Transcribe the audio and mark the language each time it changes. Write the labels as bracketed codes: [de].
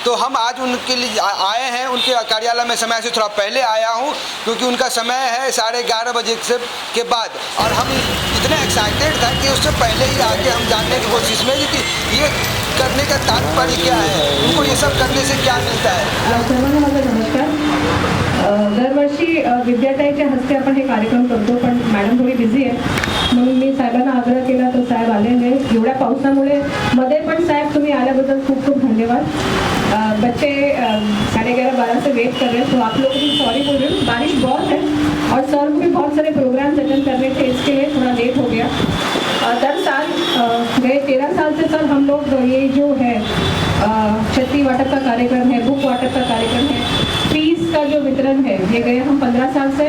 [hi] तो हम आज उनके लिए आए हैं। उनके कार्यालय में समय से थोड़ा पहले आया हूँ क्योंकि उनका समय है 11:30 बजे के बाद और हम इतने एक्साइटेड था कि उससे पहले ही आके हम जानने की कोशिश में कि ये करने का तात्पर्य क्या है, उनको ये सब करने से क्या मिळता है। [mr] सर्वांना माझा नमस्कार। दरवर्षी विद्याताईच्या हस्ते आपण हे कार्यक्रम करतो, पण मॅडम थोडी बिझी आहे म्हणून मी साहेबांना आग्रह केला तो साहेब आले नाही। एवढ्या पावसामुळे मध्ये पण साहेब तुम्ही आल्याबद्दल खूप खूप धन्यवाद। [hi] बच्चे 11:30-12 से वेट कर रहे हैं तो आप लोग भी सॉरी बोल रहे हूँ। बारिश बहुत है और सर को भी बहुत सारे प्रोग्राम्स अटेंड करने थे, इसके लिए थोड़ा लेट हो गया। दर साल गए 13 साल से सर हम लोग ये जो है छत्ती वाटप का कार्यक्रम है, बुक वाटप का कार्यक्रम है, फीस का जो वितरण है, ये गए हम 15 साल से।